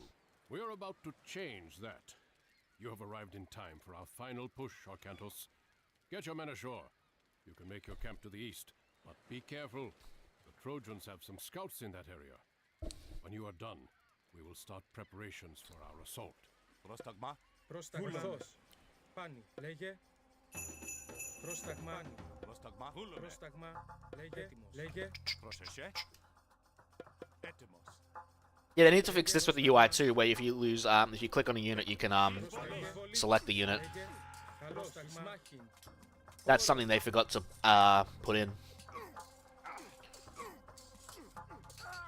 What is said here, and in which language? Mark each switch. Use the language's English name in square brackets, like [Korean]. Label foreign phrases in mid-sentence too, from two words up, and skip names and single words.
[English] We are about to change that. You have arrived in time for our final push, Arkantos. Get your men ashore. You can make your camp to the east, but be careful. The Trojans have some scouts in that area. When you are done, we will start preparations for our assault. [Greek] Πρόσταγμα. Πρόσταγμα. Πάνι. Λέγε. Πρόσταγμα. Πρόσταγμα. Πρόσταγμα. Λέγε. Λέγε. Πρόσεχε. Έτοιμος. [English] Yeah, they need to fix this with the UI too, where if you lose, if you click on a unit, you can select the unit. That's something they forgot to put in.